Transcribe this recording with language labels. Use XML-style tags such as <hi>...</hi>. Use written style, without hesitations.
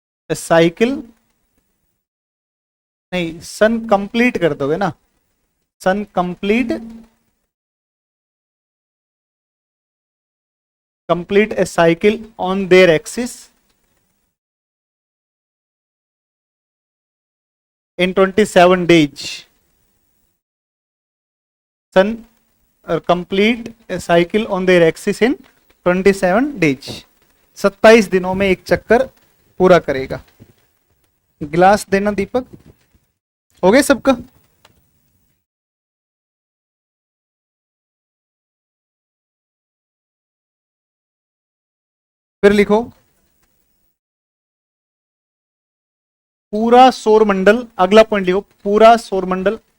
<en>a cycle, नहीं, sun complete</en> <hi>कर दोगे ना,</hi> <en>Sun complete a cycle on their axis in 27 days. Sun complete a cycle on their axis in 27 days.</en> <hi>27 दिनों में एक चक्कर पूरा करेगा। गिलास देना दीपक। हो गए सबका? फिर लिखो, पूरा सौरमंडल, अगला पॉइंट लिखो, पूरा सौरमंडल</hi>